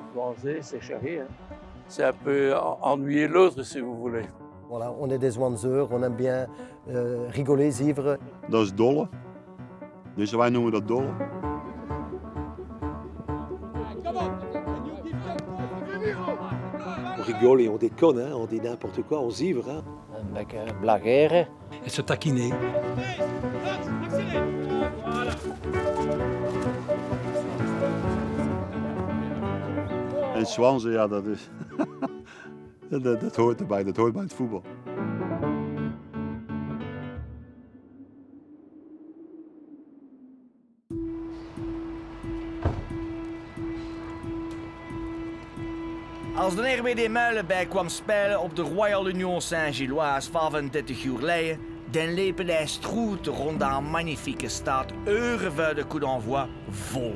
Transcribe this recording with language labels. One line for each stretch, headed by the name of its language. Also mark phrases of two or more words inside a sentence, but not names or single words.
French: manger, s'échapper. Hein. C'est un peu ennuyer l'autre, si vous voulez. Voilà, on est des zwanzeurs, on aime bien rigoler, vivre.
Dutch: Dat is dolle. Dus wij noemen dat dolle.
French: On rigole et on déconne, hein, on dit n'importe quoi, on zivre. Hein.
Dutch: Een beetje blageren.
French: Et se taquiner.
Dutch: En zwansen, ja, dat is... dat hoort erbij, dat hoort bij het voetbal. Als de RWD Muilenberg kwam spelen op de Royal Union Saint-Gilloise 35 uur geleden, dan liepen de stroeten rond de magnifieke stad uren voor de
French: coup d'envoi
Dutch: vol.